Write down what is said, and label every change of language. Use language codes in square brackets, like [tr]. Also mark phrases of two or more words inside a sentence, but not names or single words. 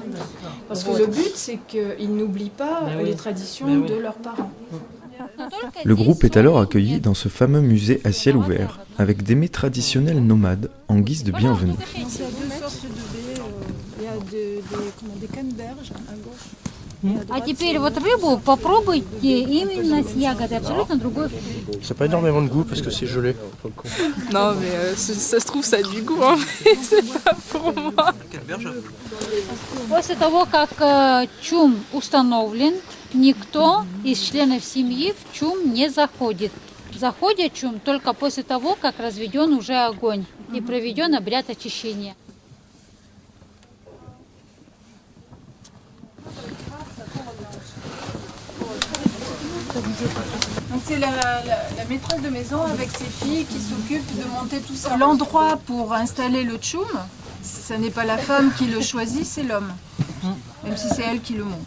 [fr] Parce que le but, c'est qu'ils n'oublient pas les traditions de leurs parents. Le groupe est alors accueilli dans ce fameux musée à ciel ouvert, avec des mets traditionnels nomades en guise de bienvenue. Il y a deux sortes de baies, il y a des canneberges à gauche. [ru] А теперь вот рыбу попробуйте именно с ягодой, абсолютно другой вкус. [fr] Ça n'a pas énormément de goût parce que c'est gelé. Non, mais ça se trouve, ça a du goût, hein, mais c'est pas pour moi. [ru] После того, как чум установлен, никто из членов семьи в чум не заходит. Заходит чум только после того, как разведен уже огонь и проведен обряд очищения. [fr] Donc c'est la maîtresse de maison avec ses filles qui s'occupent de monter tout ça. L'endroit pour installer le tchoum, ce n'est pas la femme qui le choisit, c'est l'homme, même si c'est elle qui le monte.